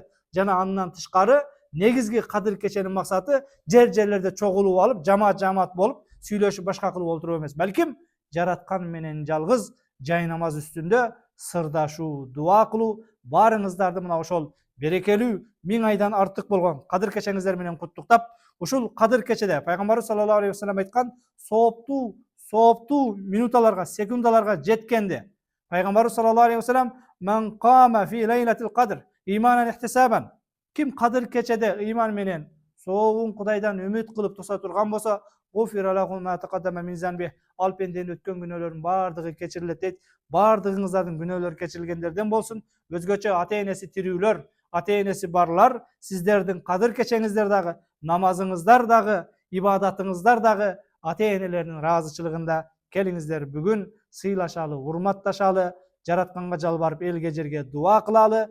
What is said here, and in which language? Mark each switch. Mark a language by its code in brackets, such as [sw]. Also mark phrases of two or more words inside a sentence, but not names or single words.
[ky] Жана андан тышкары негизги Kadir Keçenin максаты жерлерде чогулуп алып, жамаат болуп, сүйлөшүп башка кылып отуруп эмес, балким жараткан менен жалгыз жай намаз үстүндө сырдашуу, дуа кылуу, баарыңыздарды мына ошол берекелүү 1000 айдан артык болгон Kadir Keçеңиздер менен куттуктап, ушул Kadir Keçеде Пайгамбарыбыз [ar] صلى الله عليه وسلم [ky] айткан сооптуу минуталарга, секундаларга жеткенде, Пайгамбарыбыз [ar] صلى الله عليه وسلم "من قام في ليلة القدر إيمانا احتسابا", [ky] ким Kadir Keçеде ыйман менен соогун Кудайдан үмүт кылып туса турган болсо, [ar] "غفر له ما تقدم من ذنبه", [ky] ал пенденин өткөн күнөөлөрүнүн баардыгы кечирилет дейт. Баардыгыңыздардын күнөөлөрү кечирилгендерден болсун. Өзгөчө ата-энеси тирүүлөр, ата-энеси барлар, сиздердин Kadir Keçеңиздер дагы, намазыңыздар дагы, ибадатыңыздар дагы ата-энелердин ыраазычылыгында келиңиздер бүгүн сыйлашалы, урматташалы, жаратканга жалбарып элге жерге дуа кылалы.